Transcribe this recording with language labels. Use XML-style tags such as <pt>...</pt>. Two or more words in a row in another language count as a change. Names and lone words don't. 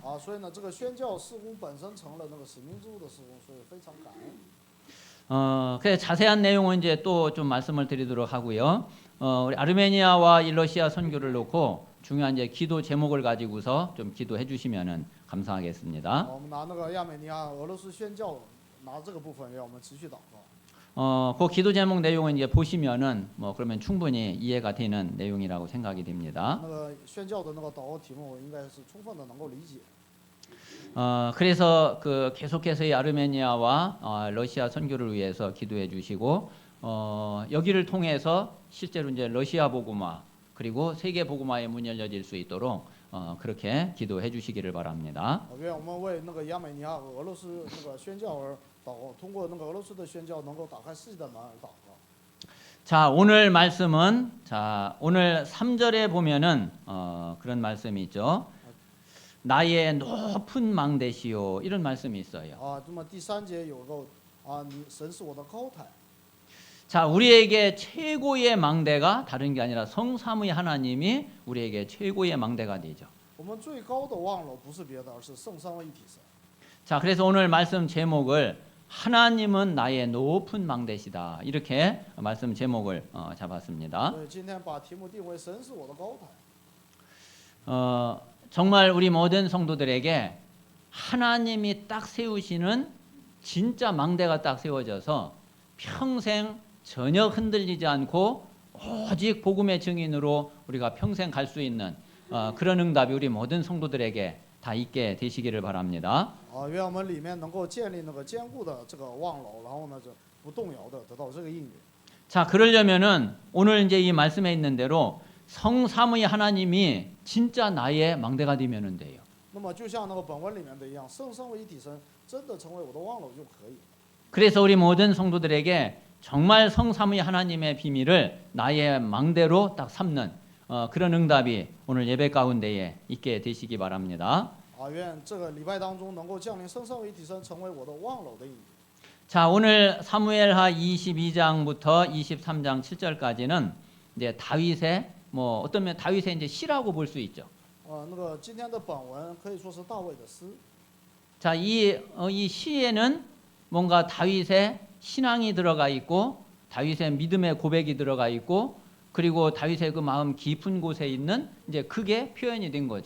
<zh>所以呢，这个宣教事工本身成了那个使命之物的事工，所以非常感恩。</zh> <ko>그래서 자세한 내용은 이제 또 좀 말씀을 드리도록 하고요. 우리 아르메니아와 이 러시아 선교를 놓고 중요한 이제 기도 제목을 가지고서 좀 기도해 주시면은 감사하겠습니다.</ko> <zh>我们拿那个亚美尼亚、俄罗斯宣教，拿这个部分让我们持续祷告。</zh> <ko>그 기도 제목 내용은 이제 보시면은 뭐 그러면 충분히 이해가 되는 내용이라고 생각이 됩니다.</ko> <zh>那个宣教的那个祷告题目，应该是充分的能够理解。</zh> <ko>그래서 그 계속해서 이 아르메니아와 러시아 선교를 위해서 기도해 주시고 여기를 통해서 실제로 이제 러시아 복음화 그리고 세계 복음화의 문이 열려질 수 있도록 그렇게 기도해 주시기를 바랍니다.</ko> <zh>愿我们为那个亚美尼亚和俄罗斯那个宣教而祷告，通过那个俄罗斯的宣教能够打开世界的门而祷告。</zh> <ko>자, 오늘 말씀은 오늘 3절에 보면은 그런 말씀이 있죠. 나의 높은 망대시요 이런 말씀이 있어요.</ko> <zh>那么第3节有个你神是我的高台。</zh> <ko>자, 우리에게 최고의 망대가 다른 게 아니라 성삼위 하나님이 우리에게 최고의 망대가 되죠.</ko> <zh>我们最高的望楼不是别的，而是圣三位一体神。</zh> <ko>자, 그래서 오늘 말씀 제목을 하나님은 나의 높은 망대시다 이렇게 말씀 제목을 잡았습니다.</ko> <zh>所以今天把题目定为神是我的高台。</zh> <ko>정말 우리 모든 성도들에게 하나님이 딱 세우시는 진짜 망대가 딱 세워져서 평생 전혀 흔들리지 않고 오직 복음의 증인으로 우리가 평생 갈 수 있는 그런 응답이 우리 모든 성도들에게 다 있게 되시기를 바랍니다.</ko> <zh>愿我们里面能够建立那个坚固的这个望楼，然后呢，就不动摇的得到这个应允。</zh> <ko>자, 그러려면은 오늘 이제 이 말씀에 있는 대로 성삼위 하나님이 진짜 나의 망대가 되면은 돼요.</ko> <zh>那么就像那个本文里面的一样，圣三位一体神真的成为我的望楼就可以。</zh> <ko>그래서 우리 모든 성도들에게 정말 성삼위 하나님의 비밀을 나의 망대로 딱 삼는 그런 응답이 오늘 예배 가운데에 있게 되시기 바랍니다.</ko> <zh>愿这个礼拜当中能够降临圣三位一体神成为我的望楼的应允。</zh> <ko>자, 오늘 사무엘하 22장부터 23장 7절까지는 이제 다윗의 뭐 어떤 면 다윗의 이제 시라고 볼 수 있죠.</ko> <zh>那个今天的本文可以说是大卫的诗。</zh> <ko>자, 이 시에는 뭔가 다윗의 신앙이 들어가 있고 다윗의 믿음의 고백이 들어가 있고 그리고 다윗의 그 마음 깊은 곳에 있는 이제 그게 표현이 된 거죠.</ko>